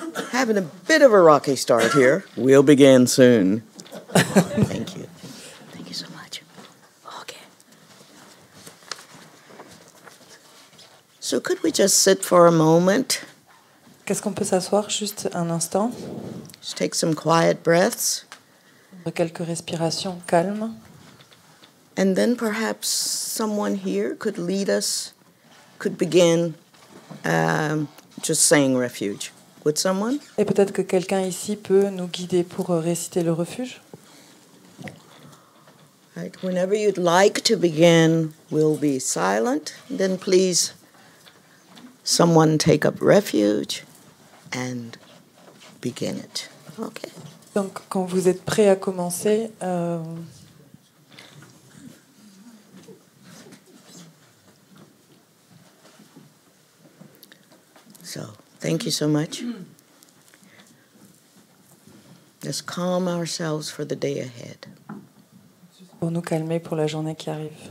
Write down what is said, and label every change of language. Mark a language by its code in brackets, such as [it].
[en] Having a bit of a rocky start here. We'll begin soon. Thank you. Thank you so much. Okay. So could we just sit for a moment? [fr] Qu'est-ce qu'on peut s'asseoir juste un instant? [en] Just take some quiet breaths. [fr] Quelques respirations calmes. [en] And then perhaps someone here could lead us, could begin just saying refuge. Would someone? [fr] Et peut-être que quelqu'un ici peut nous guider pour réciter le refuge. [en] Right. Whenever you'd like to begin, we'll be silent. Then please, someone take up refuge and begin it. Okay. [fr] Donc, quand vous êtes prêts à commencer, [en] So, thank you so much. Let's calm ourselves for the day ahead. [fr] pour nous calmer pour la journée qui arrive.